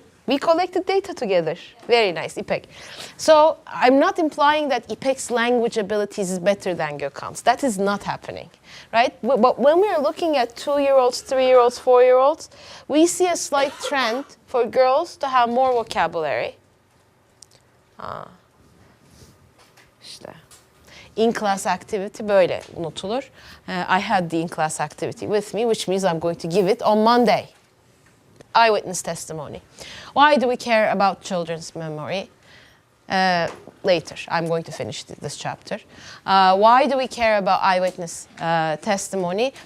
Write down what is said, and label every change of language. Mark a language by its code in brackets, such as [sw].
[en] We collected data together. Very nice, İpek. So I'm not implying that İpek's language abilities is better than Gökhan's. That is not happening, right? But when we are looking at 2-year-olds, 3-year-olds, 4-year-olds, we see a slight trend for girls to have more vocabulary. [tr] İşte. [en] In-class activity [tr] böyle unutulur. [en] I had the in-class activity with me, which means I'm going to give it on Monday. Eyewitness testimony. Why do we care about children's memory? Later, I'm going to finish this chapter. Why do we care about eyewitness testimony?